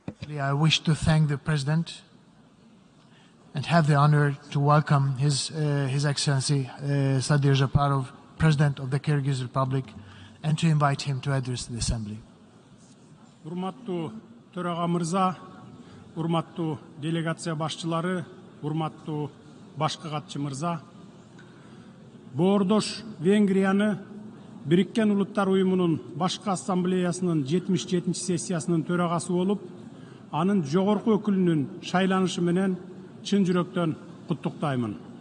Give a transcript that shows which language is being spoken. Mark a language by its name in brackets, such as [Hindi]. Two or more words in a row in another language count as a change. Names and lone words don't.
[English] Actually, I wish to thank the President and have the honor to welcome His Excellency Sadir Japarov, President of the Kyrgyz Republic, and to invite him to address the Assembly. [Kyrgyz] Урматтуу төраға мырза, урматтуу делегация башчылары, урматтуу башкы катчы мырза. Боордош Венгрияны Бириккен Улуттар Уюмунун башкы ассамблеясынын 77 сессиясынын төрагасы болуп, анын жогорку өкүлүнүн шайланышы менен чын жүрөктөн куттуктаймын.